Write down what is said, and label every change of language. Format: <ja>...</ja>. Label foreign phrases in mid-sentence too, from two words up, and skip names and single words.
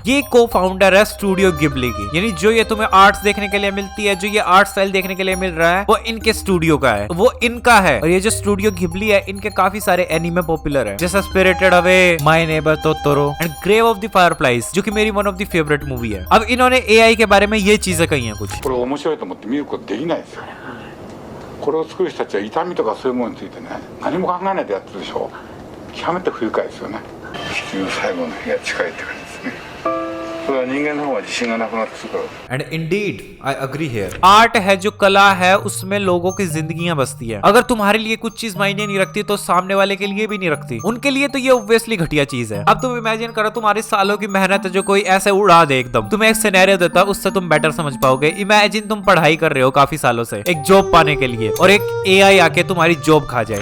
<hi>ये को फाउंडर है स्टूडियो गिबली की। यानी जो ये तुम्हें आर्ट्स देखने के लिए मिलती है, जो ये</hi> <en>art style</en> <hi>देखने के लिए मिल रहा है, वो इनके स्टूडियो का है, वो इनका है। और ये जो स्टूडियो गिबली है, इनके काफी सारे एनिमे पॉपुलर है, जैसे स्पिरिटेड अवे, माय नेबर टोटोरो एंड ग्रेव ऑफ द फायरफ्लाइज, जो कि मेरी</hi> <en>one of the favorite movie</en> <hi>है। अब इन्होंने एआई के बारे में ये चीजें कही है कुछ।</hi> <ja>これを作る人たちは痛みとかそういうものについてね何も考えないでやってるでしょ。極めて不愉快ですよね。地球の最後の日が近いって感じですね。それは人間の方が自信がなくなってくるから。</ja> <en>And indeed, I agree here.</en> <hi>आर्ट है जो कला है, उसमें लोगों की जिंदगियां बसती है। अगर तुम्हारे लिए कुछ चीज मायने नहीं रखती तो सामने वाले के लिए भी नहीं रखती। उनके लिए तो ये ऑब्वियसली घटिया चीज है। अब तुम इमेजिन करो तुम्हारे सालों की मेहनत है जो कोई ऐसे उड़ा दे एकदम। तुम्हें एक सिनेरियो देता है, उससे तुम बेटर समझ पाओगे। इमेजिन तुम पढ़ाई कर रहे हो काफी सालों से एक जॉब पाने के लिए, और एक एआई आके तुम्हारी जॉब खा जाए।</hi>